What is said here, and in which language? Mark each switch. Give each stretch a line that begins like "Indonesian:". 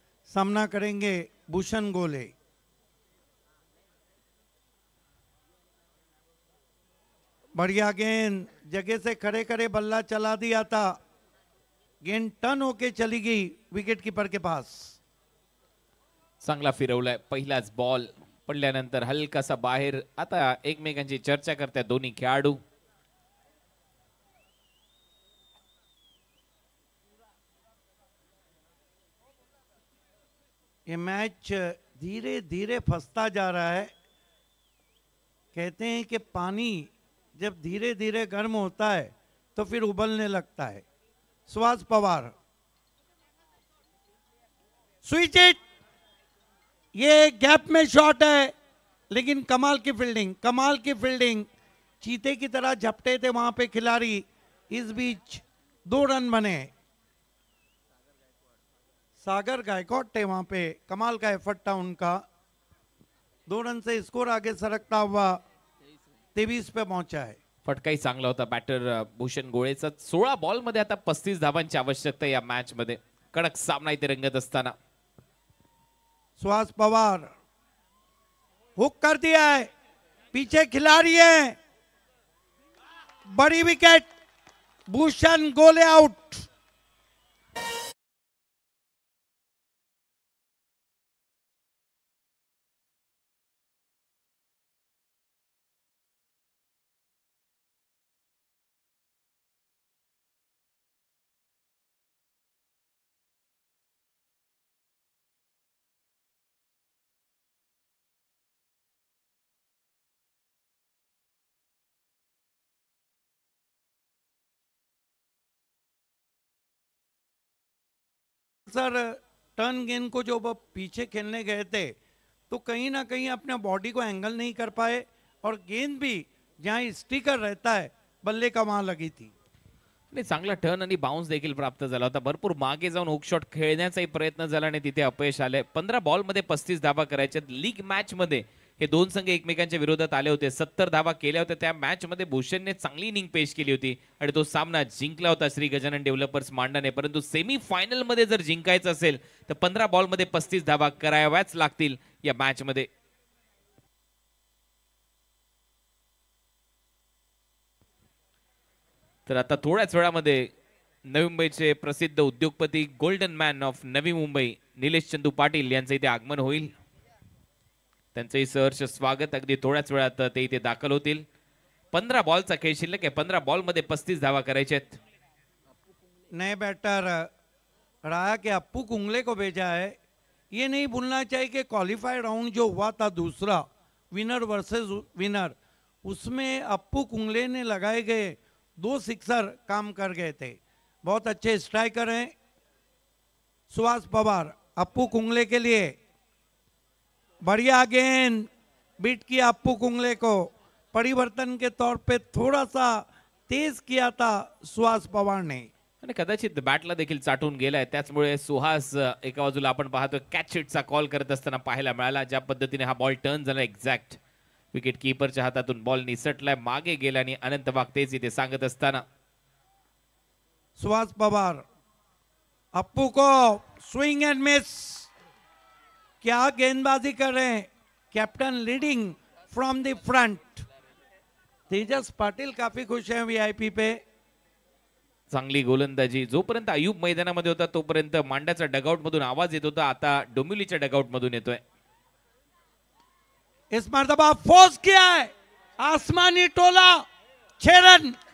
Hindi: सामना करेंगे भूषण गोले। बढ़िया गेंद, जगह से खड़े खड़े बल्ला चला दिया था, गेंद टर्न होके चली गई विकेट कीपर के पास।
Marathi: चांगला फिरवलाय, पहिलाच बॉल पडल्यानंतर हलकासा बाहेर। आता एकमेकांची चर्चा करतात दोन्ही खेळाडू।
Hindi: ये मैच धीरे धीरे फंसता जा रहा है। कहते हैं कि पानी जब धीरे धीरे गर्म होता है तो फिर उबलने लगता है। सुहास पवार, स्विच इट, ये गैप में शॉट है, लेकिन कमाल की फील्डिंग, कमाल की फील्डिंग। चीते की तरह झपटे थे वहां पे खिलाड़ी। इस बीच 2 रन बने। सागर गायकवाड थे वहां पे, कमाल का एफर्ट था उनका। 2 रन से स्कोर आगे सरकता हुआ 23 पे पहुंचा है।
Marathi: फटकाही चांगला होता बॅटर भूषण गोळेचा। 16 बॉल मध्ये आता 35 धावांची आवश्यकता या मॅच मध्ये। कडक सामना इथे रंगत असताना
Hindi: सुहास पवार हुक कर दिया है, पीछे खिलाड़ी है, बड़ी विकेट, भूषण गोले आउट। सिक्सर टर्न गेंद को जो वो पीछे खेलने गए थे तो कहीं ना कहीं अपने बॉडी को एंगल नहीं कर पाए और गेंद भी जहाँ स्टिकर रहता है बल्ले का वहां लगी थी.
Marathi: आणि चांगला टर्न आणि बाउन्स देखील प्राप्त झाला होता. भरपूर मागे जाऊन हुक शॉट खेळण्याचाही प्रयत्न झाला आणि तिथे अपयश आले. 15 बॉलमध्ये 35 धावा करायच्या. लीग मॅच मध्ये हे दोन संघ एकमेकांच्या विरोधात आले होते. 70 धावा केल्या होत्या. त्या मॅच मध्ये भूषणने चांगली इनिंग पेश केली होती आणि तो सामना जिंकला होता श्री गजानन डेव्हलपर्स मांडाने. परंतु सेमी फायनल मध्ये जर जिंकायचं असेल तर 15 बॉलमध्ये 35 धावा कराव्याच लागतील या मॅच मध्ये. तर आता थोड्याच वेळामध्ये नवी मुंबईचे प्रसिद्ध उद्योगपती golden man of Navi Mumbai Nilesh Chandu Patil यांचं इथे आगमन होईल. त्यांचंही सहर्ष स्वागत. अगदी थोड्याच वेळात ते इथे दाखल होतील. 15 बॉलचा खेळ शिल्लक आहे. 15 बॉलमध्ये 35 धावा करायचे आहेत.
Hindi: नए बैटर राया के अप्पू कुंगले को भेजा है. ये नहीं भूलना चाहिए कि क्वालिफाई राउंड जो हुआ था दूसरा विनर वर्सेस विनर उसमें अप्पू कुंगले ने लगाए गए 2 सिक्सर काम कर गए थे. बहुत अच्छे स्ट्राइकर हैं सुहास पवार. अप्पू कुंगले के लिए बढ़िया गेंद बीट किया अप्पू कुंगले को. परिवर्तन के तौर पे थोड़ा सा तेज किया था सुहास पवार ने
Marathi: आणि कदाचित बॅटला देखील चाटून गेलाय. त्याचमुळे सुहास एका बाजूला आपण पाहतोय कॅच हिटचा कॉल करत असताना पाहायला मिळाला. ज्या पद्धतीने हा बॉल टर्न झाला एक्झॅक्ट विकेट कीपरच्या हातातून बॉल निसटलाय मागे गेला आणि अनंत वाघ तेच इथे सांगत असताना
Hindi: सुहास पवार अप्पू को स्विंग एंड मिस. क्या गेंदबाजी कर रहे हैं
English: Captain leading from the front.
Hindi: तेजस पाटिल काफी खुश हैं वीआईपी पे.
Marathi: चांगली गोलंदाजी. जोपर्यंत अयूब मैदानामध्ये होता तोपर्यंत मांड्याचा डगआउट मधून आवाज येत होता. आता डोंबिवलीच्या डगआउट मधून येतोय.
Hindi: इस मर्तबा फोर्स किया है आसमानी टोला 6 रन.